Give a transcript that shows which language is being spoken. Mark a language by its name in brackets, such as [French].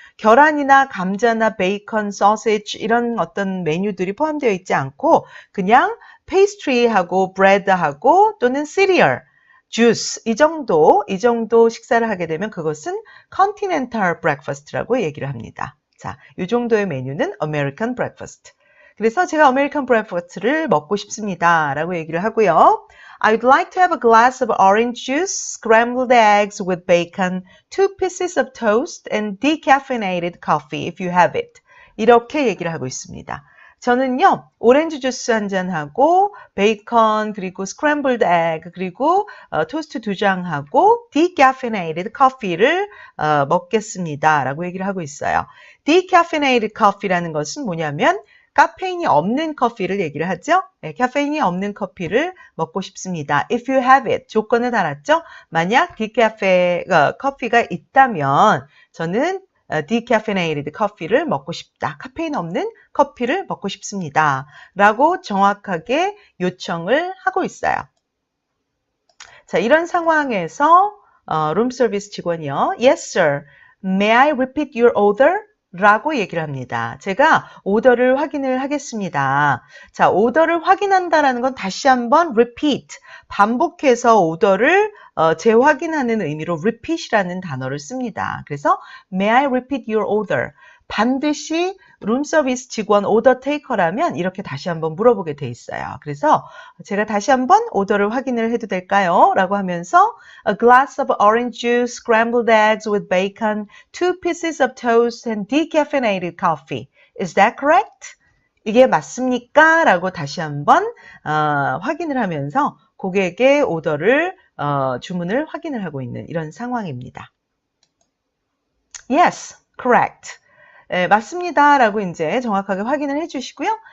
[Korean] 계란이나 감자나 베이컨, 소시지 이런 어떤 메뉴들이 포함되어 있지 않고 그냥 페이스트리하고 브레드하고 또는 시리얼, 주스 이 정도 식사를 하게 되면 그것은 컨티넨탈 브렉퍼스트라고 얘기를 합니다. 자, 이 정도의 메뉴는 아메리칸 브렉퍼스트. 그래서 제가 아메리칸 브렉퍼스트를 먹고 싶습니다. 라고 얘기를 하고요. [English] I'd like to have a glass of orange juice, scrambled eggs with bacon, 2 pieces of toast, and decaffeinated coffee if you have it. [Korean] 이렇게 얘기를 하고 있습니다. 저는요, 오렌지 주스 한 잔하고, 베이컨, 그리고 스크램블드 에그, 그리고 토스트 2장하고, decaffeinated coffee를 먹겠습니다. 라고 얘기를 하고 있어요. decaffeinated coffee라는 것은 뭐냐면, 카페인이 없는 커피를 얘기를 하죠. 네, 카페인이 없는 커피를 먹고 싶습니다. [English] If you have it. [Korean] 조건을 달았죠. 만약 커피가 있다면 저는 decaffeinated 커피를 먹고 싶다. 카페인 없는 커피를 먹고 싶습니다. 라고 정확하게 요청을 하고 있어요. 자, 이런 상황에서 룸 서비스 직원이요. [English] Yes, sir. May I repeat your order? [Korean] 라고 얘기를 합니다. 제가 오더를 확인을 하겠습니다. 자, 오더를 확인한다라는 건 다시 한번 repeat, 반복해서 오더를 재확인하는 의미로 repeat이라는 단어를 씁니다. 그래서 [English] may I repeat your order? [Korean] 반드시 룸서비스 직원 오더 테이커라면 이렇게 다시 한번 물어보게 돼 있어요. 그래서 제가 다시 한번 오더를 확인을 해도 될까요? 라고 하면서 [English] A glass of orange juice, scrambled eggs with bacon, 2 pieces of toast and decaffeinated coffee. Is that correct? [Korean] 이게 맞습니까? 라고 다시 한번 확인을 하면서 고객의 오더를 주문을 확인을 하고 있는 이런 상황입니다. [English] Yes, correct. [Korean] 네, 맞습니다. 라고 이제 정확하게 확인을 해주시고요.